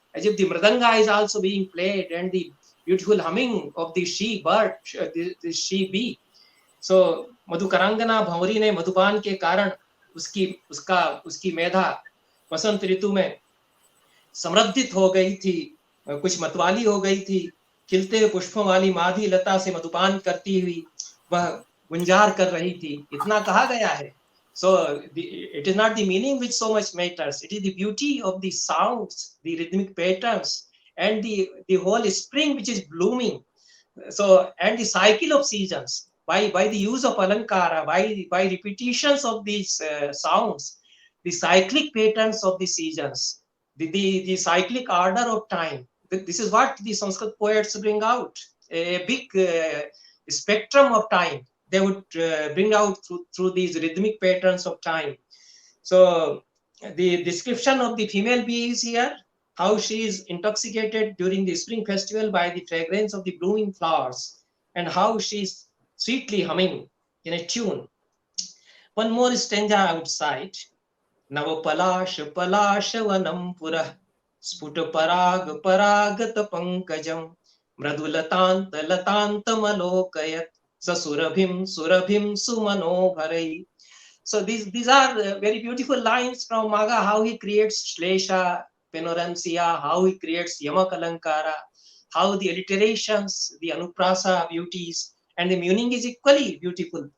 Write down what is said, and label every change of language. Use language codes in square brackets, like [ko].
[en] As if the mridanga is also being played and the beautiful humming of the she bird, the she bee. [hi] So Madhukarangana Bhanwari ने मधुपान के कारण उसकी मेधा वसंत ऋतु में समृद्धित हो गई थी, कुछ मतवाली हो गई थी. खिलते हुए पुष्पों वाली माधी लता से मधुपान करती हुई वह गुंजार कर रही थी, इतना कहा गया है. [en] So it is not the meaning which so much matters, it is the beauty of the sounds, the rhythmic patterns, and the whole spring which is blooming. So, and the cycle of seasons, by the use of alankara, by repetitions of these sounds, the cyclic patterns of the seasons, the cyclic order of time. This is what the Sanskrit poets bring out, a big spectrum of time. They would bring out through these rhythmic patterns of time. So the description of the female bee is here, how she is intoxicated during the spring festival by the fragrance of the blooming flowers, and how she is sweetly humming in a tune. One more stanza outside. [sa] नवपलाश पलाश वनम पुरः स्फुट पराग परागत Pankajam मृदुलतांत लतांतमलोकयत् ससुरभिम सुरभिम सुमनोभरै. [en] So these are very beautiful lines from Magha, how he creates Shlesha, Panoramsia, how he creates Yamak Alankara, how the alliterations, the Anuprasa beauties, and the meaning is equally beautiful.